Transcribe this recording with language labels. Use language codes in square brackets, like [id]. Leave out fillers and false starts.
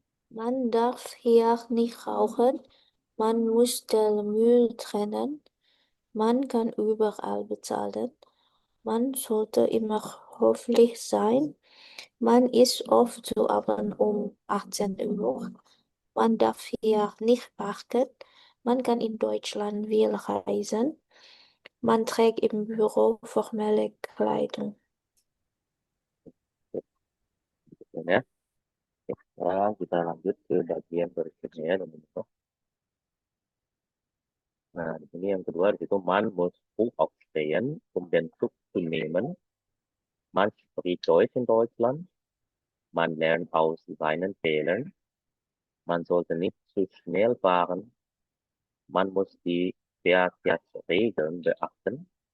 [de] Man darf hier nicht rauchen, man muss den Müll trennen, man kann überall bezahlen, man sollte immer höflich sein, man ist oft zu Abend um 18 Uhr, man darf hier nicht parken, man kann in Deutschland viel reisen, man trägt im Büro formelle Kleidung. [id] Berikutnya. Sekarang kita lanjut ke bagian berikutnya ya, teman-teman. Nah, di sini yang kedua itu [de] man muss früh aufstehen, um den Zug zu nehmen. Man spricht Deutsch in Deutschland. Man lernt aus seinen Fehlern. Man sollte nicht zu schnell fahren. Man muss die Verkehrsregeln beachten.